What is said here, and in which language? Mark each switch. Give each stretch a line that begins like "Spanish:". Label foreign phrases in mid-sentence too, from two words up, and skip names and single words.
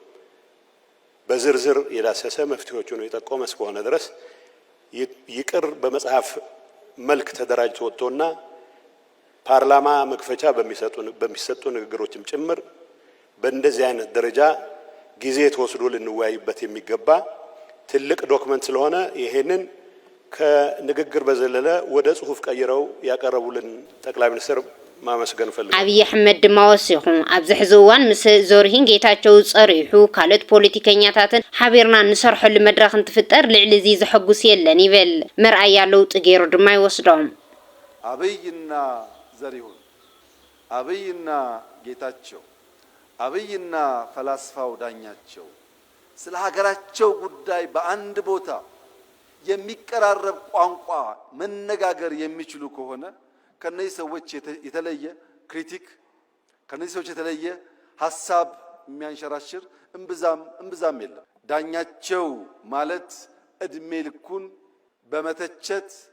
Amharic: በዝርዝር የዳሰሰ መፍትሄዎችን የጠቆመ እስከሆነ ድረስ ይቅር በመጽሐፍ መልክ ተደራጅቶ ወጥቶና ፓርላማ መክፈቻ በሚሰጡ ንግግሮችም ጭምር በእንደዚህ አይነት ደረጃ ጊዜ ተወስዶ ልንወያይበት የሚገባ ትልቅ ዶክመንት ስለሆነ ይሄንን ከንግግር በዘለለ ወደ ጽሁፍ ቀይረው ያቀረቡልን ጠቅላይ ሚኒስትር ማመስገን ፈልጋለሁ።
Tigrinya: አብይ አሕመድ ድማ ወሲኹ ኣብዚ ሕዚ እዋን ምስ ዞርሂን ጌታቸው ጸሪሑ ካልኦት ፖለቲከኛታትን ሓቢርና ንሰርሐሉ መድረኽ እንትፍጠር ልዕሊ እዚ ዝሕጉስ የለን ይብል መርኣያ ለውጥ ገይሩ ድማ ይወስዶም
Amharic: አብይና ዘሪሁን አብይና ጌታቸው አብይና ፈላስፋው ዳኛቸው ስለ ሀገራቸው ጉዳይ በአንድ ቦታ የሚቀራረብ ቋንቋ መነጋገር የሚችሉ ከሆነ ከነዚህ ሰዎች የተለየ ክሪቲክ ከነዚህ ሰዎች የተለየ ሐሳብ የሚያንሸራሽር እምብዛም የለም ዳኛቸው ማለት እድሜ ልኩን በመተቸት